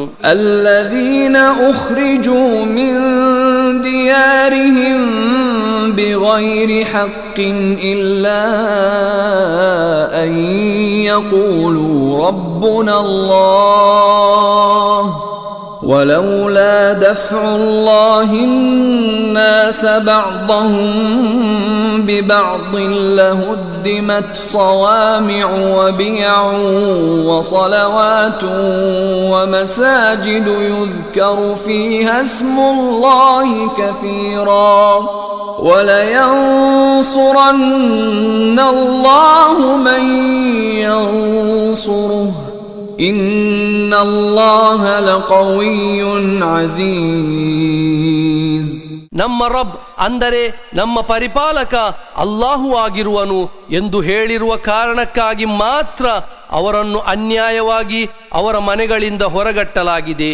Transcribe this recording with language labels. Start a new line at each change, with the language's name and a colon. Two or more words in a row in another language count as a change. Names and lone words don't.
Arabic: الذين أخرجوا من ديارهم بغير حق إلا أن يقولوا ರಬ್ಬುನಲ್ಲಾಹ್ ولولا دفع الله الناس بعضهم ببعض لهدمت صوامع وبيع وصلوات ومساجد يذكر فيها اسم الله كثيرا ولينصرن الله من ينصره إن الله لقوي عزيز.
Kannada: ನಮ್ಮ ರಬ್ ಅಂದರೆ ನಮ್ಮ ಪರಿಪಾಲಕ ಅಲ್ಲಾಹು ಆಗಿರುವನು ಎಂದು ಹೇಳಿರುವ ಕಾರಣಕ್ಕಾಗಿ ಮಾತ್ರ ಅವರನ್ನು ಅನ್ಯಾಯವಾಗಿ ಅವರ ಮನೆಗಳಿಂದ ಹೊರಗಟ್ಟಲಾಗಿದೆ.